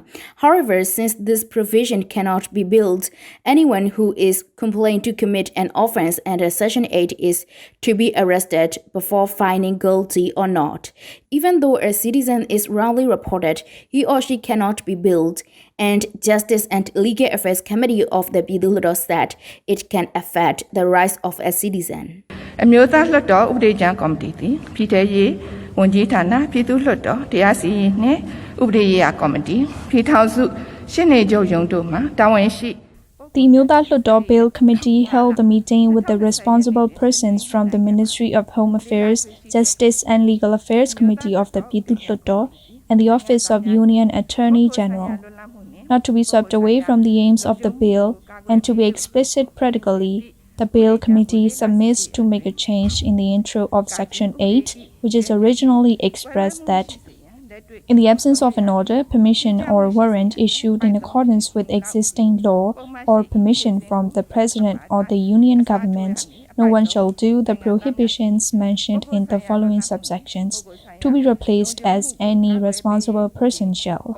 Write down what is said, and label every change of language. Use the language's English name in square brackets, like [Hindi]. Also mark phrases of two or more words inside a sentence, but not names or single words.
[English] However, since this provision cannot be billed, anyone who is complained to commit an offense under Section 8 is to be arrested before finding guilty or not. Even though a citizen is wrongly reported, he or she cannot be billed, and Justice and Legal Affairs Committee of the Amyotha Hluttaw said it can affect the rights of a citizen. [Burmese] Amyotha Hluttaw ဥပဒေကြမ်းကော်မတီသည်ပြည်ထရေးဝန်ကြီးဌာနပြည်သူ့လွှတ်တော်တရားစီရင်နှင့်ဥပဒေရေးရာကော်မတီပြည်ထောင်စုရှင်းနေချုပ်ရုံးတို့မှတာဝန်ရှိ [English] The Amyotha Hluttaw Bill Committee held a meeting with the responsible persons from the Ministry of Home Affairs, Justice and Legal Affairs Committee of the Pithu Hluttaw and the Office of Union Attorney General. Not to be swept away from the aims of the bill and to be explicit practically, the Bill Committee submits to make a change in the intro of Section 8, which is originally expressed that in the absence of an order, permission or warrant issued in accordance with existing law or permission from the President or the Union Government, no one shall do the prohibitions mentioned in the following subsections, to be replaced as any responsible person shall.